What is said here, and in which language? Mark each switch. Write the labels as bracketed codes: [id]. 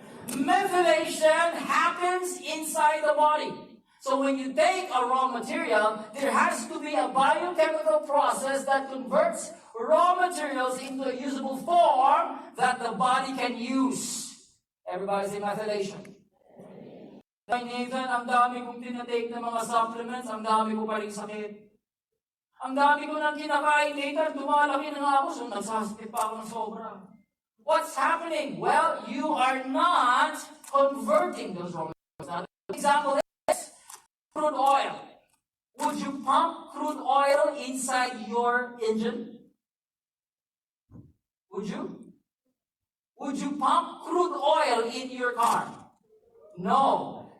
[en] Methylation happens inside the body. So when you take a raw material, there has to be a biochemical process that converts raw materials into a usable form that the body can use. Everybody say methylation. [tl] Ay, Nathan, ang dami kong tinatake na mga supplements, ang dami ko pa rin sakit. Ang dami ko nang kinakain, Nathan, dumalaki na nga ako, so nagsasakit pa ako ng sobra. [en] What's happening? Well, you are not converting those raw materials. Now, the example is crude oil. Would you pump crude oil inside your engine? Would you? Would you pump crude oil in your car? No.